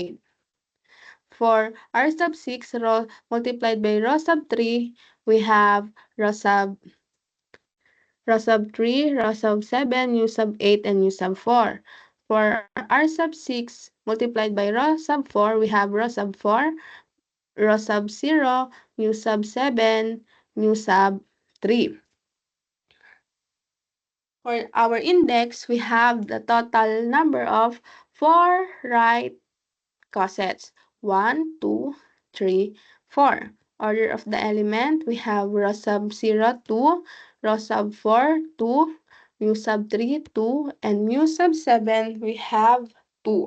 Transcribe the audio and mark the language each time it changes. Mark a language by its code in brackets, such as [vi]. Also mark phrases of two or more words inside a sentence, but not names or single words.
[en] For R sub 6, rho multiplied by rho sub 3, we have rho sub 3, rho sub 7, mu sub 8, and mu sub 4. For R sub 6 multiplied by rho sub 4, we have rho sub 4, rho sub 0, mu sub 7, mu sub 3. For our index, we have the total number of 4 right cosets. 1, 2, 3, 4. Order of the element, we have rho sub 0, 2, rho sub 4, 2, mu sub 3, 2, and mu sub 7, we have 2.